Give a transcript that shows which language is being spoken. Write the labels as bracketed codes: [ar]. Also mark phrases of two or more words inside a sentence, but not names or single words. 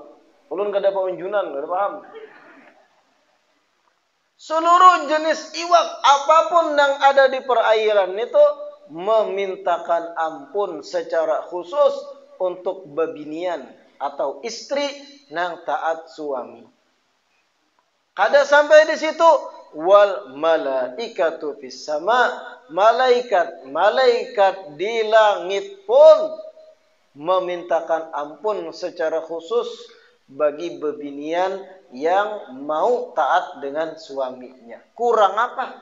[bjn] Ulun kada paunjunan, kada paham. Seluruh jenis iwak apapun yang ada di perairan itu memintakan ampun secara khusus untuk babinian atau istri nang taat suami. Kada sampai di situ, [ar] والملائكة في السماء, [bjn] malaikat di langit pun memintakan ampun secara khusus bagi bebinian yang mau taat dengan suaminya. Kurang apa?